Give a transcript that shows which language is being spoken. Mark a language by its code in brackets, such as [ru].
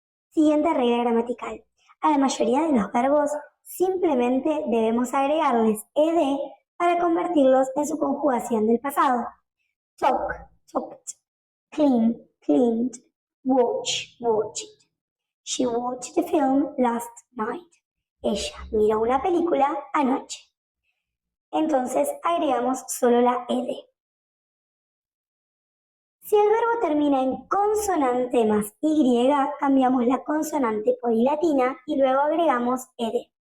[es] Siguiente regla gramatical. A la mayoría de los verbos simplemente debemos agregarles ed para convertirlos en su conjugación del pasado. [en] Talk, talked, clean, cleaned, watch, watched. She watched the film last night. [es] Ella miró una película anoche. Entonces agregamos solo la ed. Si el verbo termina en consonante más y, cambiamos la consonante por i latina y luego agregamos ed.